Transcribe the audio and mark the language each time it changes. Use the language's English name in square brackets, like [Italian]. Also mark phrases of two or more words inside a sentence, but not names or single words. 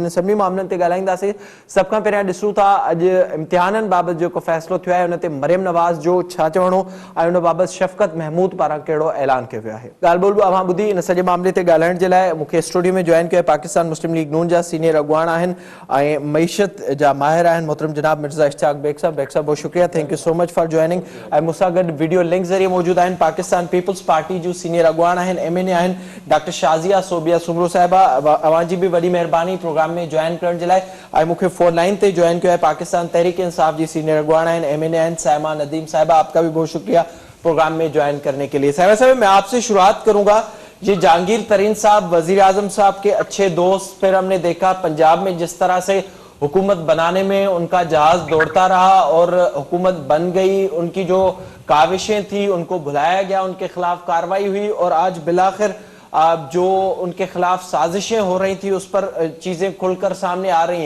[Sindhi] इन सभिनी मामलनि ते ॻाल्हाईंदासीं। सभ खां पहिरियां ॾिसूं था अॼु इम्तिहाननि बाबति जेको फ़ैसिलो थियो आहे उन ते मरियम नवाज़ जो छा चवणो ऐं उन बाबति शफ़क़त महमूद पारां कहिड़ो ऐलान कयो वियो आहे। ॻाल्हि ॿोल बि अव्हां ॿुधी। इन सॼे मामले ते ॻाल्हाइण जे लाइ मूंखे स्टूडियो में जॉइन कयो आहे पाकिस्तान मुस्लिम लीग नून जा सीनियर अॻवान आहिनि ऐं मईशत जा माहिर आहिनि मोहतरम जनाब मिर्ज़ा इश्तियाक बेग साहब। [Urdu] بیگ صاحب بہت شکریہ, [English] Thank you so much for joining. [Sindhi] ऐं मूंसां गॾु वीडियो लिंक ज़रिए मौजूदु आहिनि पाकिस्तान पीपल्स पार्टी जूं सीनियर अॻवान आहिनि MNA आहिनि डॉक्टर शाज़िया सोबिया सुमरो साहिबा। अव्हां जी बि वॾी महिरबानी प्रोग्राम में जॉइन करण जे लाइ। ऐं मूंखे फ़ोन लाइन ते जॉइन कयो आहे पाकिस्तान तहरीक इंसाफ़ जी सीनियर अॻवान आहिनि MNA आहिनि साइमा नदीम साहिबा। [Urdu] آپ کا بھی بہت شکریہ پروگرام میں جوائن کرنے کے لیے۔ صاحبہ صاحب، میں آپ سے شروعات کروں گا. یہ جہانگیر ترین صاحب وزیر اعظم صاحب کے اچھے دوست، پھر ہم نے دیکھا پنجاب میں جس طرح سے حکومت بنانے میں ان کا جہاز دوڑتا رہا اور حکومت بن گئی، ان کی جو کاوشیں تھی ان کو بھلایا گیا، ان کے خلاف کارروائی ہوئی اور آج بالآخر جو ان کے خلاف سازشیں ہو رہی تھی اس پر چیزیں کھل کر سامنے آ رہی ہیں.